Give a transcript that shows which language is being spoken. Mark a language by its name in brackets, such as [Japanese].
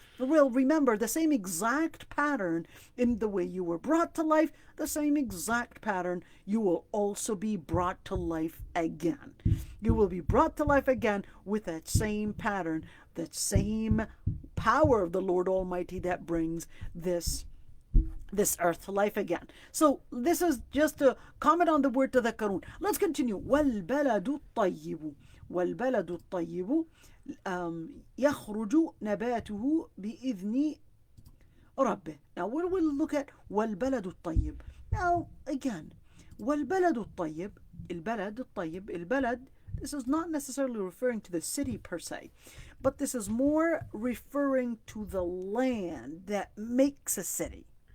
[English] Well, remember the same exact pattern in the way you were brought to life, the same exact pattern you will also be brought to life again. You will be brought to life again with that same pattern, that same power of the Lord Almighty that brings this earth to life again. So this is just to comment on the word تذكرون. Let's continue. [Arabic] والبلد الطيب والبلد الطيب يخرج نباته بإذن ربه. [English] Now when we look at [Arabic] والبلد الطيب, [English] now again, والبلد الطيب, البلد الطيب, البلد, this is not necessarily referring to the city per se, but this is more referring to the land that makes a city.